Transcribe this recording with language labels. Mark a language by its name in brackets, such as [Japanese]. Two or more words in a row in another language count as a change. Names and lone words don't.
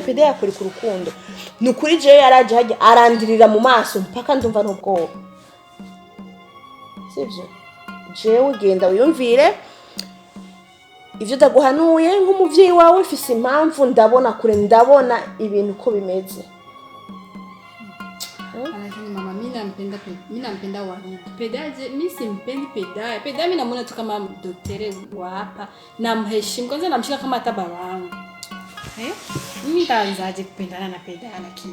[Rundi] Pedaya kuri ku rukundo nukuri je yaraje haje arandirira mu maso mpaka ndumva n'ubwoba sivyo jewe ugenda uyumvire ivyo ndaguhanuye nk'umuvyeyi wawe ufise impamvu ndabona kure, ndabona ibintu uko bimeze. [Swahili] Lakini mama, mimi nampenda Waridi. Pedaje mimi simpendi Pedaya. Pedaya mimi namuona tu kama daktari wa hapa, namheshimu kwanza, namshika kama hata babangu. Mimi nitaanzaje kupendana na Pedaya lakini?